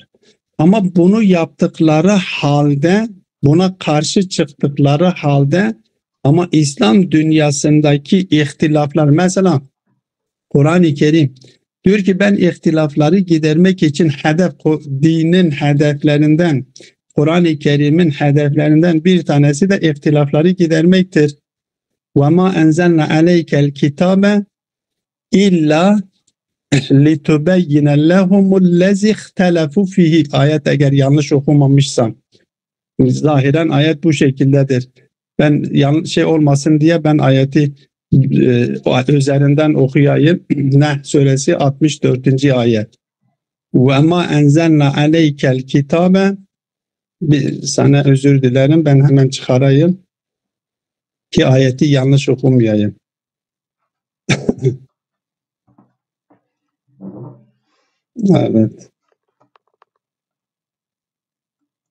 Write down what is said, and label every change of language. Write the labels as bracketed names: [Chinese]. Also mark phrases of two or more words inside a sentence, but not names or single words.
[Turkish] Ama bunu yaptıkları halde, buna karşı çıktıkları halde ama İslam dünyasındaki ihtilaflar mesela Kur'an-ı Kerim diyor ki ben ihtilafları gidermek için dinin hedeflerinden Kur'an-ı Kerim'in hedeflerinden bir tanesi de ihtilafları gidermektir. [Arabic] وَمَا أَنْزَلْنَا عَلَيْكَ الْكِتَابَ إِلَّا لِتُبَيِّنَ لَهُمُ الَّذِي اخْتَلَفُوا فِيهِ [Turkish] ayet eğer yanlış okumamışsam. Zahiren ayet bu şekildedir. Ben yanlış olmasın diye ben ayeti üzerinden okuyayım. Nahl suresi 64. ayet. [Arabic] وَمَا أَنْزَلْنَا عَلَيْكَ الْكِتَابَ [Turkish] sana özür dilerim ben hemen çıkarayım ki ayeti yanlış okumayayım. Evet.